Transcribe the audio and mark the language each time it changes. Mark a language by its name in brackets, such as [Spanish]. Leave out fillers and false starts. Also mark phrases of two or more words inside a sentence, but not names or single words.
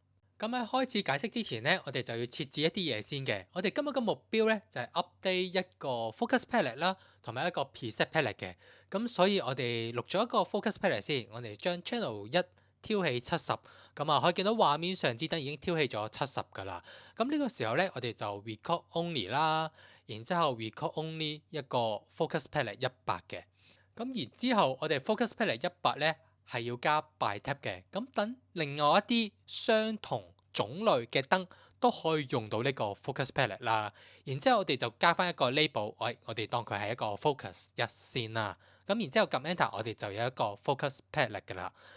[Cantonese] 咁喺開始解釋之前呢，我哋就要設置一啲嘢先嘅。我哋今日嘅目標呢，就係 update 一個 [English] focus palette [Cantonese] 啦，同埋一個 [English] preset palette [Cantonese] 嘅。咁所以我哋錄咗一個 [English] focus palette [Cantonese] 先，我哋將 channel 1挑起70，可以見到畫面上支燈已經挑起咗70㗎啦。呢個時候呢，我哋就 [English] record only [Cantonese] 啦，然之後 [English] record only [Cantonese] 一個 [English] focus palette [Cantonese] 100嘅。然之後我哋 [English] focus palette [Cantonese] 100呢，係要加 [English] by tab [Cantonese] 嘅，等另外一啲相同種類嘅燈都可以用到呢個 [English] focus palette [Cantonese] 啦。然之後我哋就加翻一個 label，我哋當佢係一個 focus 1先啦。然之後撳 enter，我哋就有一個 [English] focus palette [Cantonese] 㗎啦。